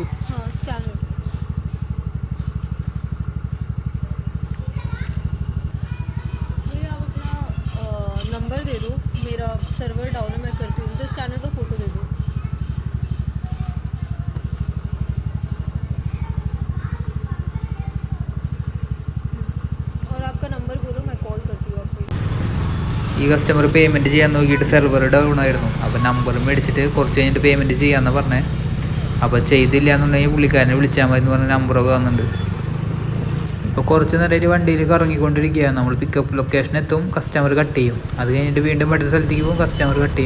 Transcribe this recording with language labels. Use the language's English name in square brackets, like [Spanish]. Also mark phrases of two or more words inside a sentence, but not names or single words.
[Hindi] हाँ स्कैनर. ये आप अपना नंबर दे दो. मेरा सर्वर डाउन है, मैं करती हूँ. तो स्कैनर का फ़ोटो दे दो. और आपका नंबर बोलो, मैं कॉल करती हूँ आपको. [Malayalam] ഈ കസ്റ്റമർ പേയ്മെൻറ്റ് ചെയ്യാൻ നോക്കിയിട്ട് സെർവർ ഡൗൺ ആയിരുന്നു. അപ്പോൾ നമ്പർ മേടിച്ചിട്ട് കുറച്ച് കഴിഞ്ഞിട്ട് പേയ്മെൻറ്റ് ചെയ്യാമെന്ന് പറഞ്ഞേ. അപ്പോൾ ചെയ്തില്ല എന്നുണ്ടെങ്കിൽ പുള്ളിക്കാരനെ വിളിച്ചാൽ മതി എന്ന് പറഞ്ഞ നമ്പറൊക്കെ വന്നിട്ടുണ്ട്. ഇപ്പോൾ കുറച്ച് നേരമായിട്ട് വണ്ടിയിൽ കറങ്ങിക്കൊണ്ടിരിക്കുകയാണ്. നമ്മൾ പിക്കപ്പ് ലൊക്കേഷൻ എത്തും, കസ്റ്റമർ കട്ട് ചെയ്യും. അത് കഴിഞ്ഞിട്ട് വീണ്ടും അടുത്ത സ്ഥലത്തേക്ക് പോകും, കസ്റ്റമർ കട്ട് ചെയ്യും.